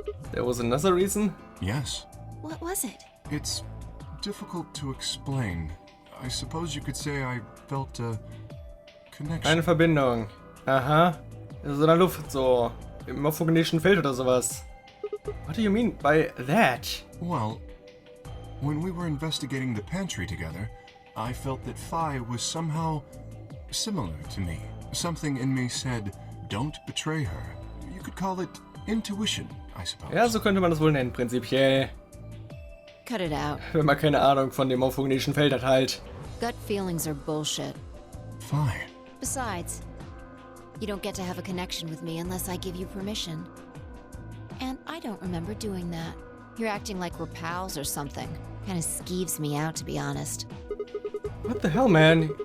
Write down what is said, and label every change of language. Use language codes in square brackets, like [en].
[en] There was another reason? Yes. What was it? It's difficult to explain. I suppose you could say I felt a connection. [de] Eine Verbindung. Aha. So in der Luft, so im morphogenetischen Feld oder sowas. [en] What do you mean by that? Well, when we were investigating the pantry together, I felt that Fi was somehow similar to me. Something in me said, don't betray her. You could call it intuition, I suppose. [de] Ja, so könnte man das wohl nennen, prinzipiell. [en] Cut it out. [de] Wenn man keine Ahnung von dem morphogenetischen Feld hat halt. [en] Gut feelings are bullshit. Fine. Besides, you don't get to have a connection with me unless I give you permission. And I don't remember doing that. You're acting like we're pals or something. Kinda skeeves me out, to be honest. What the hell, man?